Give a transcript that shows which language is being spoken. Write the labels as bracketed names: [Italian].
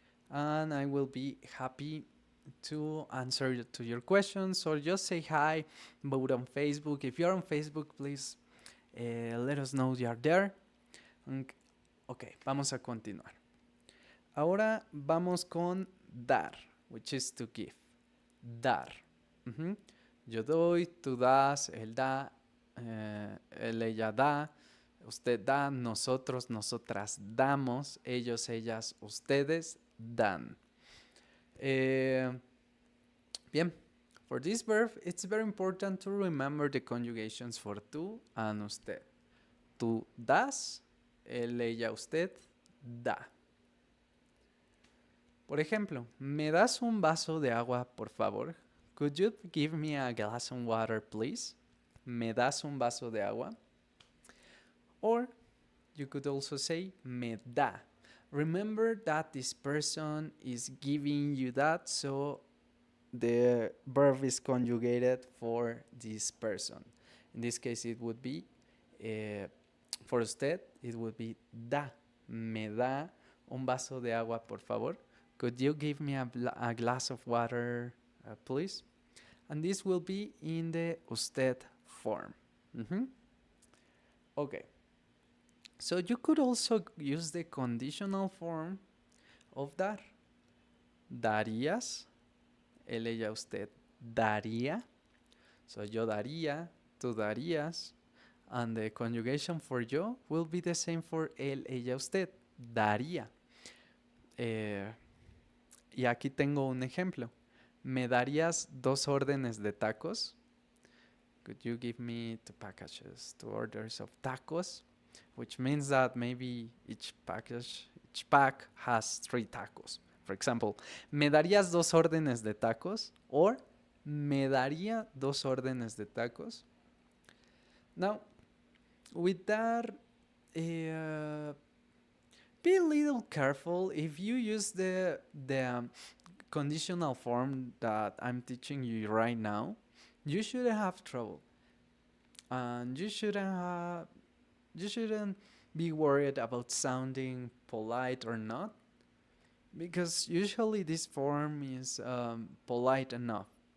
[English] And I will be happy to answer to your questions, or just say hi, vote on Facebook. If you're on Facebook, please let us know you are there. [Spanish] Ok, vamos a continuar. Ahora vamos con dar, [English] which is to give. [Spanish] Dar. Yo doy, tú das, él da, él, ella da, usted da, nosotros, nosotras damos, ellos, ellas, ustedes dan. [English] Bien, for this verb, it's very important to remember the conjugations for tú and usted. [Spanish] Tú das, él, ella, usted da. Por ejemplo, ¿me das un vaso de agua, por favor? [English] Could you give me a glass of water, please? [Spanish] ¿Me das un vaso de agua? [English] Or you could also say, me da. Remember that this person is giving you that, so the verb is conjugated for this person. In this case, it would be, for usted, it would be da. [Spanish] Me da un vaso de agua, por favor? [English] Could you give me a glass of water, please? And this will be in the usted form. Okay. So you could also use the conditional form of dar. [Spanish] Darías, él, ella, usted daría. [English] So [Spanish] yo daría, tú darías. [English] And the conjugation for yo will be the same for él, ella, usted. Daría. [Spanish] Y aquí tengo un ejemplo. ¿Me darías 2 órdenes de tacos? [English] Could you give me 2 packages, 2 orders of tacos? Which means that maybe each pack has 3 tacos. For example, [Spanish] ¿me darías 2 órdenes de tacos? [English] Or, [Spanish] ¿Me daría 2 órdenes de tacos? [English] Now, with that, be a little careful if you use the conditional form that I'm teaching you right now. You shouldn't have trouble, and you shouldn't be worried about sounding polite or not, because usually this form is polite enough.